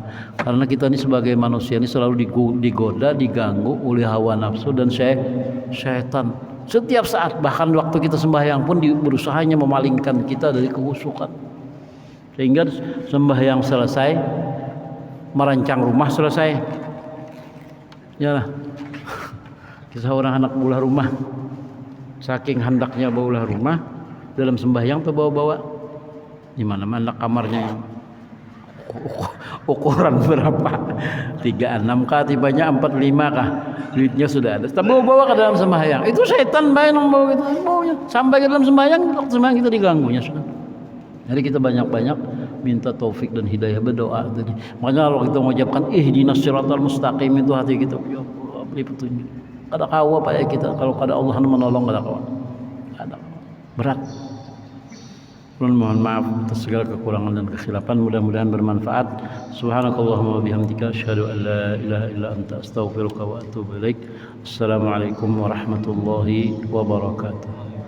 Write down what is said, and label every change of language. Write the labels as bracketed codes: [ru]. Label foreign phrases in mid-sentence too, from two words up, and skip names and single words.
[id] Karena kita ini sebagai manusia ini selalu digoda, diganggu oleh hawa nafsu dan syaitan. Setiap saat, bahkan waktu kita sembahyang pun berusahanya memalingkan kita dari kehusukan. Sehingga sembahyang selesai, merancang rumah selesai. Ya lah. [bjn] Kisah orang anak baulah rumah. Saking hendaknya baulah rumah, dalam sembahyang tuh bawa-bawa. [id] Di mana-mana kamarnya yang ukuran berapa? 36 kah, tibanya 45 kah? Duitnya sudah ada. Bawa-bawa ke dalam sembahyang. Itu setan main membawa gitu. Sampai ke dalam sembahyang, waktu sembahyang kita diganggunya sudah. Jadi kita banyak-banyak minta taufik dan hidayah, berdoa tadi. Makanya kalau kita mengucapkan [ar] اهدنا الصراط المستقيم, [id] itu hati kita, ya Allah, beri petunjuk. [bjn] Kada kawa apa ya kita, kalau kada Allah menolong kada kawa. Kada berat. [id] Mohon maaf atas segala kekurangan dan kesilapan. Mudah-mudahan bermanfaat. [ar] سبحانك اللهم وبحمدك أشهد أن لا إله إلا أنت أستغفرك وأتوب إليك. السلام عليكم ورحمة الله وبركاته.